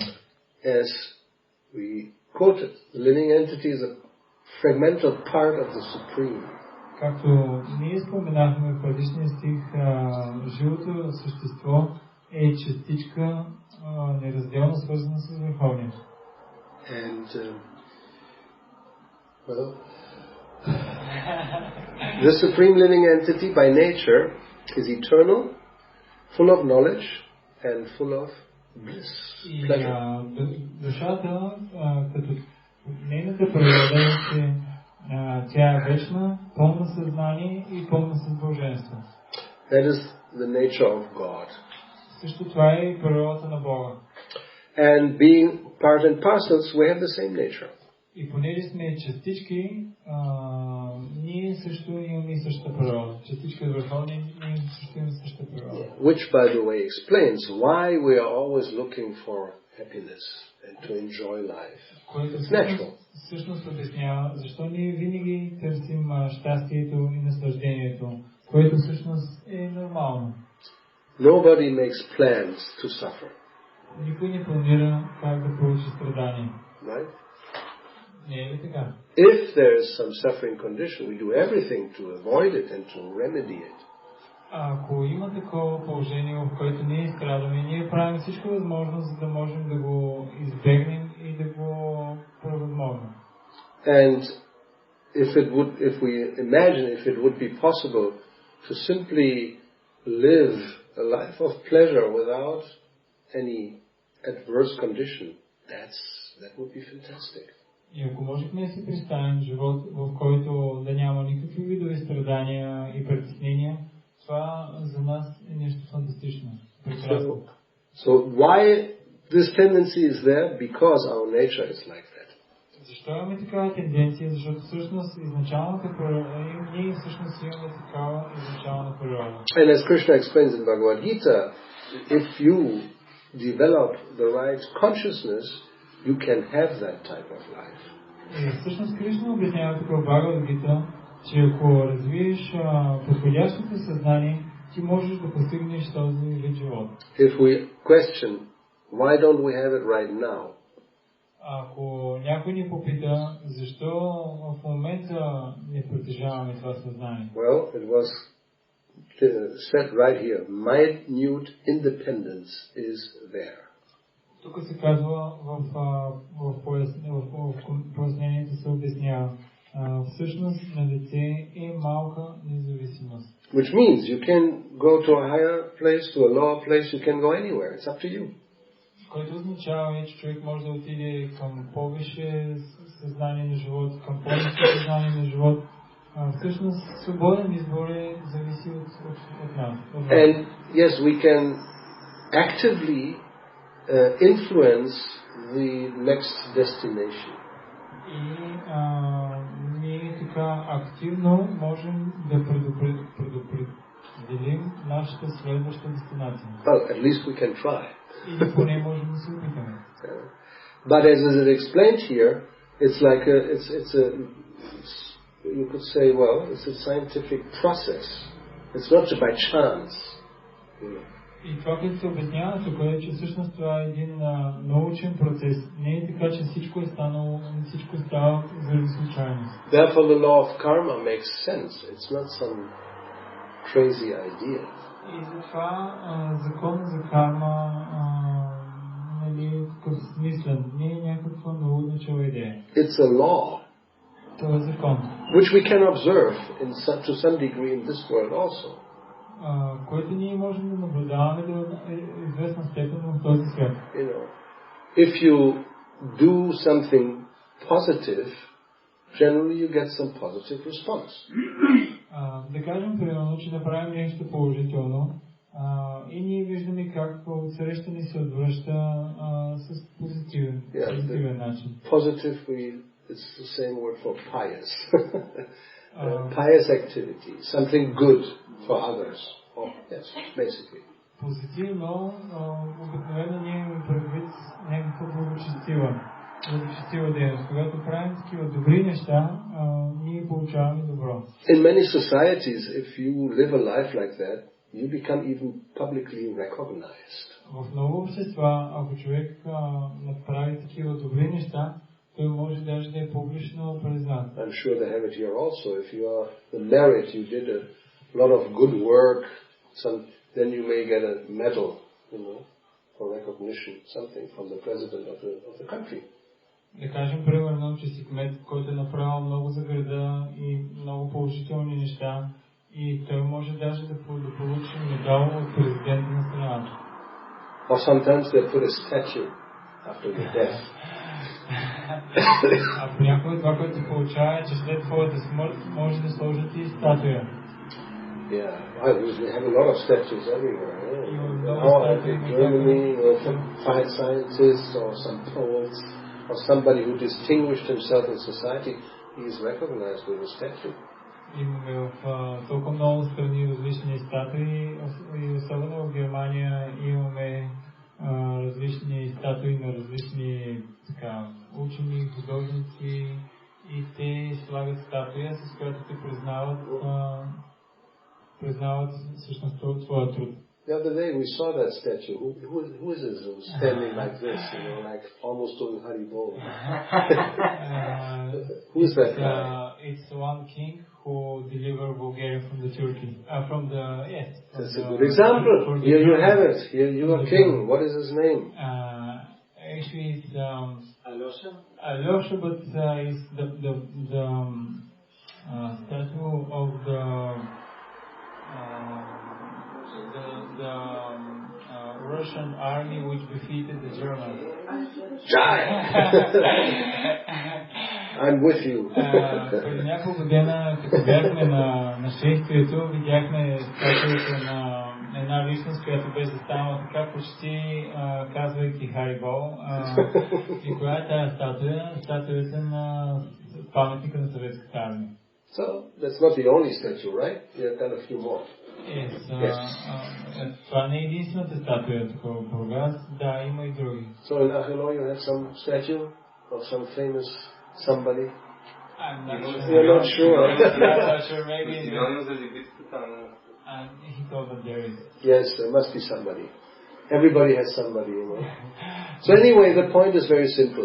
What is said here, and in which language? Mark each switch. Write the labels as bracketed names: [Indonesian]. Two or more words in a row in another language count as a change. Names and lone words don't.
[English] As we quoted, the living entity is a fragmental part of the Supreme. [Bulgarian] Както ние споменахме в предишния стих, живото същество е частичка неразделно свързана с Върховния. [English] And the Supreme Living Entity by nature is eternal, full of knowledge and full of bliss, pleasure. [Bulgarian] Душата, като нейната природа е, че тя е вечна, пълна съзнание и пълна с блаженство. [English] That is the nature of God. [Bulgarian] Също това е и природата на Бога. [English] And being part and parcels, we have the same nature. [Bulgarian] И понеже сме частички, също имаме и същата природа. Частичка е върховна и ние също имаме същата природа. [English] Which, by the way, explains why we are always looking for happiness and to enjoy life. It's natural. [Bulgarian] Всъщност обяснява защо ние винаги търсим щастието и наслаждението, което всъщност е нормално. [English] Nobody makes plans to suffer. [Bulgarian] Никой не планира как да получи страдание. [English] Right? [Bulgarian] Не е ли така? [English] If there is some suffering condition, we do everything to avoid it and to remedy it. [Bulgarian] Ако има такова положение, в което ние страдаме, ние правим всичко възможно, за да можем да го избегнем и да го превъзможим. [English] And if we imagine if it would be possible to simply live a life of pleasure without any adverse condition, that would be fantastic. [Bulgarian] И ако можехме да си представим живот, в който да няма никакви видове страдания и притеснения, това за нас е нещо фантастично, прекрасно. [English] So why this tendency is there? Because our nature is like that. [Bulgarian] Защо имаме такава тенденция? Защото всъщност изначалната природа, ние всъщност имаме такава изначална природа. [English] And as Krishna explains in Bhagavad Gita, if you develop the right consciousness, you can have that type of life. [Bulgarian] И всъщност Кришна обяснява тук в Бхагавад Гита, че ако развиеш подходящото съзнание, ти можеш да постигнеш този вид живот. [English] If we question, why don't we have it right now? [Bulgarian] Ако някой ни попита, защо в момента не притежаваме това съзнание? [English] Well, it was said right here, minute independence is there. [Bulgarian] Тук се казва в пояснението се обяснява. Всъщност на дете е малка независимост. [English] Which means you can go to a higher place, to a lower place, you can go anywhere. It's up to you. [Bulgarian] Което означава, че човек може да отиде към повече съзнание на живот, към повече съзнание на живот. Всъщност свободен избор зависи от нас. [English] And yes, we can actively influence the next destination. [Bulgarian] И ние така активно можем да предопределим нашата следваща дестинация. [English] Well, at least we can try. [Bulgarian] Или поне можем да се опитаме. [English] But as is explained here, it's like you could say, well, it's a scientific process. It's not by chance. [Bulgarian] И това, което се обяснява тук е, че всъщност това е един научен процес. Не е така, че всичко е станало, всичко става заради случайност. [English] Therefore the law of karma makes sense. It's not some crazy idea. [Bulgarian] И затова закон за карма нали, такъв смислен. Не е някаква наудничава идея. [English] It's a law. [Bulgarian] Това е закон. [English] Which we can observe to some degree in this world also. [Bulgarian] Който ние можем да наблюдаваме до известна степен в този свят. [English] You know, if you do something positive, generally you get some positive response. [Bulgarian] Да кажем, примерно, че направим нещо положително и ние виждаме как отсреща ни се отвръща с позитивен начин. [English] Positive, it's the same word for pious. Pious activity, something good for others. Oh, yes, basically. [Bulgarian] Позитивно, обикновено ние имаме предвид някаква благочестива дейност. Когато правим такива добри неща, ние получаваме добро. [English] In many societies, if you live a life like that, you become even publicly recognized. [Bulgarian] В много общества, ако човек направи такива добри неща, той може даже да е публично признат. [English] I'm sure they have it here also. If you are the merit, you did a lot of good work, then you may get a medal, you know, for recognition, something from the president of the country. [Bulgarian] Да кажем, примерно, че си кмет, който е направил много за града и много положителни неща, и той може даже да получи медал от президента на страната. [English] Or sometimes they put a statue after your death. [Bulgarian] А понякога това, което се получава, е, че след твоята смърт може да сложат и статуя. [English] Yeah, we have a lot of statues everywhere. In Germany, some scientists or some poets or somebody who distinguished himself in society, he is recognized with a statue. [Bulgarian] Имаме в толкова много страни различни статуи и особено в Германия имаме различни статуи на различни учени, художници и те слагат статуя, с която те признават всъщност твоя труд. [English] The other day we saw that statue. Who is this who's standing like this, like almost doing Haribol? Who is that guy? It's one king who delivered Bulgaria from the Turkey. That's a good example. Here you have it. Here you are king. What is his name? Actually, it's Alyosha. Alyosha, but it's the statue of the Russian army which defeated the Germans. I'm with you. [Bulgarian] Преди няколко дена, като бяхме на шествието, видяхме статуята на една личност, която беше застанала така почти казвайки Харибол. И коя е тази статуя? Статуята на паметника на съветската армия. [English] So, that's not the only statue, right? You have done a few more. [Bulgarian] Това не е единствената статуя тук в Бургас. Да, има и други. [English] So in Achelo you have some statue of some famous somebody? I'm not sure. You're not sure? I'm not sure. Maybe he told that there is. Yes, there must be somebody. Everybody has somebody, So anyway, the point is very simple.